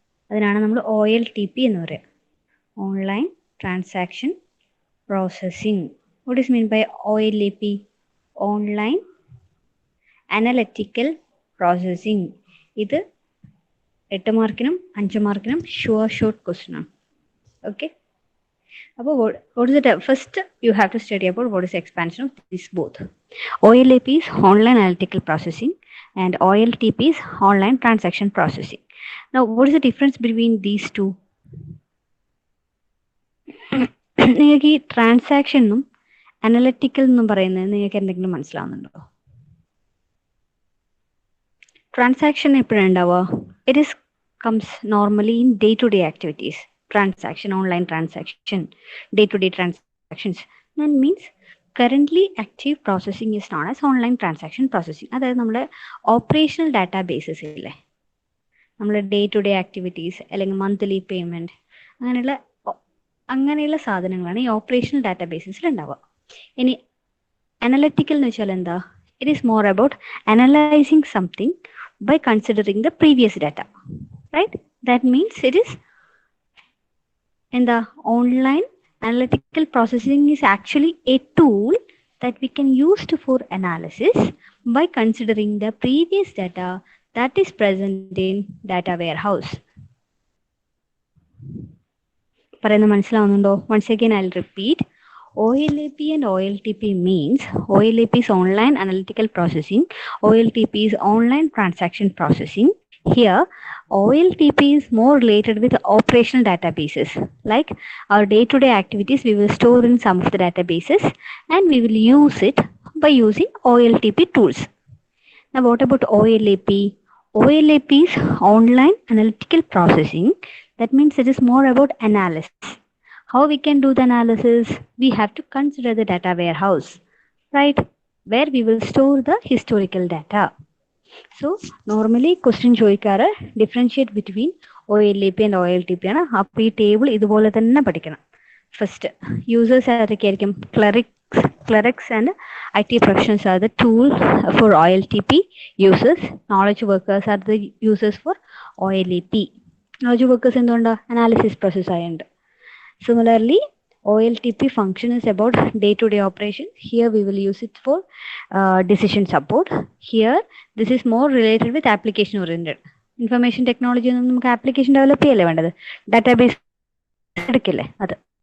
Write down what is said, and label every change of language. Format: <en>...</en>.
<ml>അതിനാണ് നമ്മൾ OLTP എന്ന് പറയുക. Online transaction processing.</ml> <en>What is mean by OLAP? Online analytical processing.</en> <ml>ഇത് 8 മാർക്കിനും 5 മാർക്കിനും ഷോർട്ട് ക്വസ്റ്റ്യൻ ആണ്. ഓക്കെ.</ml> <en>അപ്പോൾ what is the first you have to study about what is the expansion of these both. OLAP is online analytical processing and OLTP is online transaction processing. Now what is the difference between these two?</en> <ml>നിങ്ങൾക്ക് ഈ ട്രാൻസാക്ഷനും analytical എന്നും പറയുന്നത് നിങ്ങൾക്ക് എന്തെങ്കിലും മനസ്സിലാവുന്നുണ്ടോ? Transaction എപ്പോഴാണ് ഉണ്ടാവുക?</ml> <en>It is comes normally in day to day activities. Transaction, online transaction, day-to-day transactions. That means currently active processing is known as online transaction processing.</en> <ml>അതായത് നമ്മുടെ ഓപ്പറേഷണൽ ഡാറ്റാബേസസ് ഇല്ലേ, നമ്മുടെ ഡേ ടു ഡേ ആക്ടിവിറ്റീസ് അല്ലെങ്കിൽ monthly payment അങ്ങനെയുള്ള സാധനങ്ങളാണ് ഈ operational ഡാറ്റാബേസസിൽ ഉണ്ടാവുക. ഇനി അനലറ്റിക്കൽ എന്ന് വെച്ചാൽ എന്താ?</ml> <en>It is more about analysing something by considering the previous data, right? That means it is എന്താ? Online analytical processing is actually a tool that we can use for analysis by considering the previous data that is present in data warehouse.</en> <ml>പറയുന്നത് മനസ്സിലാവുന്നുണ്ടോ?</ml> <en>Once again I'll repeat. OLAP and OLTP means OLAP is online analytical processing, OLTP is online transaction processing. Here OLTP is more related with operational databases, like our day-to-day activities we will store in some of the databases and we will use it by using OLTP tools. Now what about OLAP? OLAP is online analytical processing. That means it is more about analysis. How we can do the analysis? We have to consider the data warehouse, right, where we will store the historical data. So normally question ചോദിക്കാറ് differentiate between OLAP and OLTP ആണ്.</en> <ml>അപ്പോൾ ഈ table ഇതുപോലെ തന്നെ പഠിക്കണം. First users ആരൊക്കെയായിരിക്കും?</ml> <en>Clerks and IT professionals are the tool for OLTP users. Knowledge workers are the users for OLAP. Knowledge workers</en> <ml>എന്തുകൊണ്ടാ? Analysis process ആയുണ്ട്.</ml> <en>Similarly, OLTP function is about day-to-day operations. Here we will use it for decision support. Here this is more related with application oriented.</en> <ml>Information technology ഒന്നും നമുക്ക് application develop ചെയ്യല്ലേ വേണ്ടത്, database എടുക്കില്ലേ അത്.</ml>